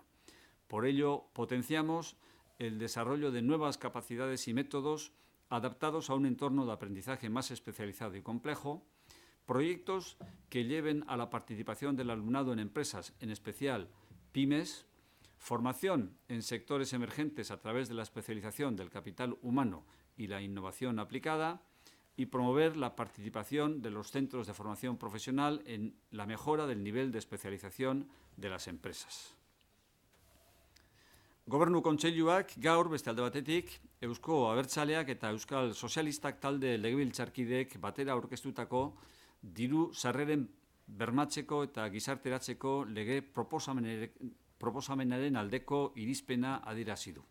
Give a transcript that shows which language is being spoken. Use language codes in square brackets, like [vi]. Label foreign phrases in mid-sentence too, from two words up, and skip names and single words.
[es] Por ello, potenciamos el desarrollo de nuevas capacidades y métodos adaptados a un entorno de aprendizaje más especializado y complejo, proyectos que lleven a la participación del alumnado en empresas, en especial pymes, formación en sectores emergentes a través de la especialización del capital humano y la innovación aplicada, y promover la participación de los centros de formación profesional en la mejora del nivel de especialización de las empresas. [eu] Gobernu Kontseiluak gaur beste alde batetik Eusko Abertzaleak eta Euskal Sozialistak talde legebiltzarkideek batera aurkeztutako diru sarreren bermatzeko eta gizarteratzeko lege proposamenaren aldeko irizpena adierazi du.